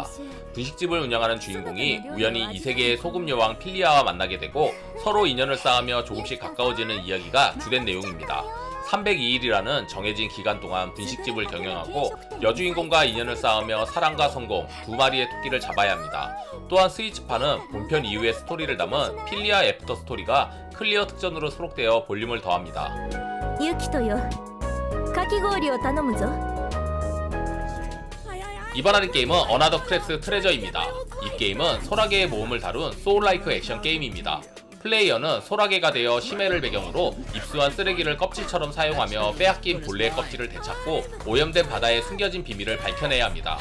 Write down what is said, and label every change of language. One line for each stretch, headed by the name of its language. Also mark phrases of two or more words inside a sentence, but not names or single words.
Korean: 분식집을 운영하는 주인공이 우연히 이 세계의 소금 여왕 필리아와 만나게 되고 서로 인연을 쌓으며 조금씩 가까워지는 이야기가 주된 내용입니다. 302일이라는 정해진 기간 동안 분식집을 경영하고 여주인공과 인연을 쌓으며 사랑과 성공, 2마리의 토끼를 잡아야 합니다. 또한 스위치판은 본편 이후의 스토리를 담은 필리아 애프터 스토리가 클리어 특전으로 수록되어 볼륨을 더합니다.
Japanese: ユキトよかき氷を頼むぞ
Korean: 이번 할인 게임은 어나더 크랩스 트레저입니다. 이 게임은 소라게의 모험을 다룬 소울라이크 액션 게임입니다. 플레이어는 소라게가 되어 심해를 배경으로 입수한 쓰레기를 껍질처럼 사용하며 빼앗긴 본래의 껍질을 되찾고 오염된 바다에 숨겨진 비밀을 밝혀내야 합니다.